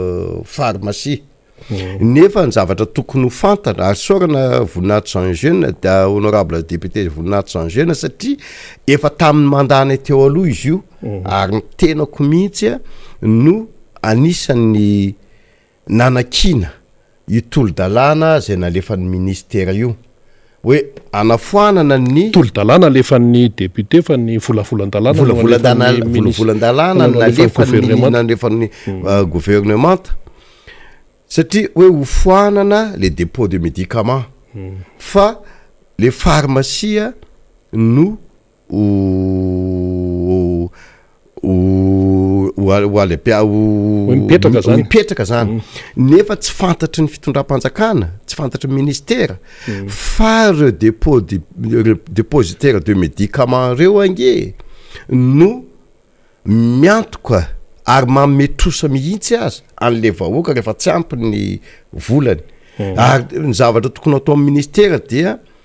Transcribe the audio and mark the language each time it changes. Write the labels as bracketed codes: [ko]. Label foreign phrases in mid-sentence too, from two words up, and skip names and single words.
[fr] le pharmacie [mg] nefa ny zavatra tokony ho fantana ary sorana voninahitry Jean Jeune da [fr] honorable député [mg] voninahitry Jean Jeune satria efa tamin'ny mandana teo aloha izy io ary ny tenako mihitsy no anisan'ny nanakina io tolo-dalàna zay nalefan'ny ministera io hoe anafoanana ny tolo-dalàna alefan'ny député fa ny volavolan-dalàna volavolan-dalàna nalefan'ny gouvernement satria hoe hofoanana [fr] le dépôt de médicaments [mg] fa [fr] le pharmacie [mg] no mipetraka zany nefa tsy fantatry ny fitondram-panjakana tsy fantatry ny ministera fa reo [fr] dépositaire de médicaments [mg] reo ange no miantoka ary mametrosa mihitsy azy an'le vahoaka rehefa tsy ampy ny volany ary ny zavatra tokony atao amin'ny ministera dia